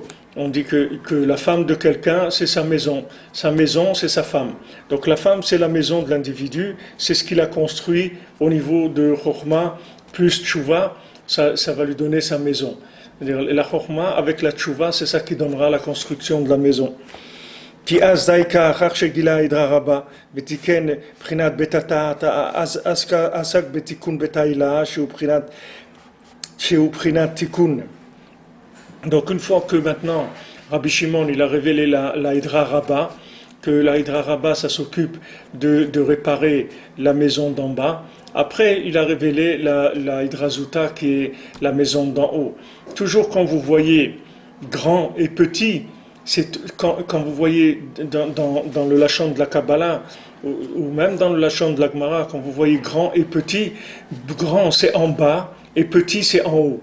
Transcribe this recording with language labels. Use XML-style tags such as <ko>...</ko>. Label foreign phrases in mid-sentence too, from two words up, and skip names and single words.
<fr>On dit que la femme de quelqu'un, c'est sa maison. Sa maison, c'est sa femme. Donc la femme, c'est la maison de l'individu. C'est ce qu'il a construit au niveau de Chokhma plus Tchouva. Ça va lui donner sa maison. C'est-à-dire, la Chokhma avec la Tchouva, c'est ça qui donnera la construction de la maison.</fr> <he>כי אז דייקה אחר שגילה הידרה רבה ותיקן בחינת בית התעת, אז עסק בתיקון בית ההילה שהוא בחינת תיקון.</he> <fr>Donc une fois que maintenant Rabbi Shimon il a révélé la Hydra Rabba, que la Hydra Rabba ça s'occupe de réparer la maison d'en bas, après il a révélé la Hydra Zuta qui est la maison d'en haut. Toujours quand vous voyez grand et petit, c'est quand vous voyez dans le Lachon de la Kabbalah ou même dans le Lachon de la Gemara, quand vous voyez grand et petit, grand c'est en bas et petit c'est en haut.</fr>